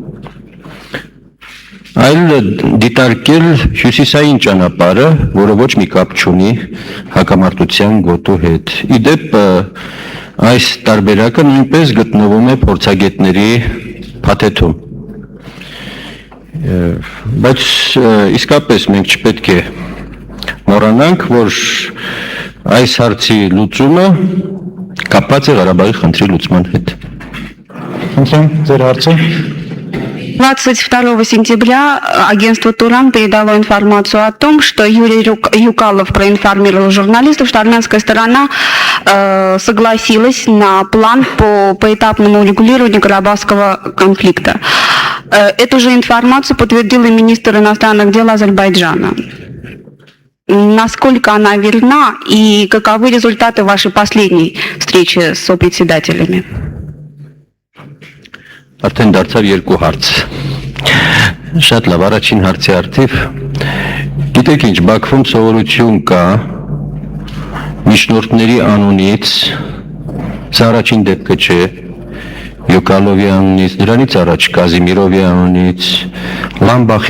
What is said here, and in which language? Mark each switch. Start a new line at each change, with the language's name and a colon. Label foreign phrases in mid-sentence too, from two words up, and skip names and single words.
Armenian: այլ դիտարկել հյուսիսային ճանապարհը, որը ոչ մի կապ չունի հակամարտության գոտու հետ։ Իդեպ այս տարբերակը նույնպես գտնվում է փորձագետների փաթեթում։ Բայց իսկապես մենք չպետք է մոռանանք, որ այս հարցի լուծումը կապված է Ղարաբաղի խնդրի լուծման հետ։ Խնդրեմ, ձեր հարցը։
Russian: 22 сентября агентство «Туран» передало информацию о том, что Юрий Юкалов проинформировал журналистов, что армянская сторона согласилась на план по поэтапному урегулированию Карабахского конфликта. Эту же информацию подтвердил и министр иностранных дел Азербайджана. Насколько она верна и каковы результаты вашей последней встречи с сопредседателями?
Armenian: Արդեն դարձավ երկու հարց։ Շատ լավ, առաջին հարցի արդիվ։ Գիտեք ինչ, Բաքվում սովորություն կա միջնորդների անունից, սա առաջին դեպքը չէ, Յոկալովի անունից, դրանից առաջ Կազիմիրովի անունից, Լամբախի